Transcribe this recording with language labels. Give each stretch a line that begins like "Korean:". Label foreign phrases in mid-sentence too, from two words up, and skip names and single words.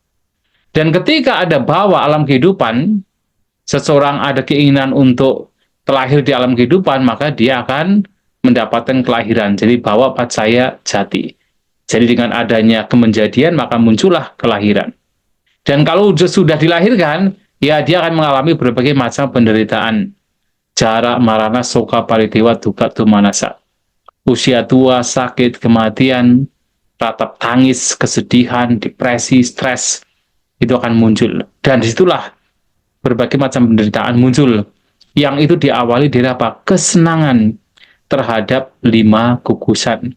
Indonesian: Dan ketika ada bahwa alam kehidupan, seseorang ada keinginan untuk terlahir di alam kehidupan, maka dia akan mendapatkan kelahiran.
Pali: Jadi bahwa pacaya jati.
Indonesian: Jadi dengan adanya kemenjadian, maka muncullah kelahiran. Dan kalau sudah dilahirkan, ya dia akan mengalami berbagai macam penderitaan.
Pali: Jara, marana, soka, paritewa, dukkha, domanassa.
Indonesian: Usia tua, sakit, kematian, ratap tangis, kesedihan, depresi, stres, itu akan muncul. Dan disitulah berbagai macam penderitaan muncul. Yang itu diawali dari apa? Kesenangan terhadap 5 gugusan.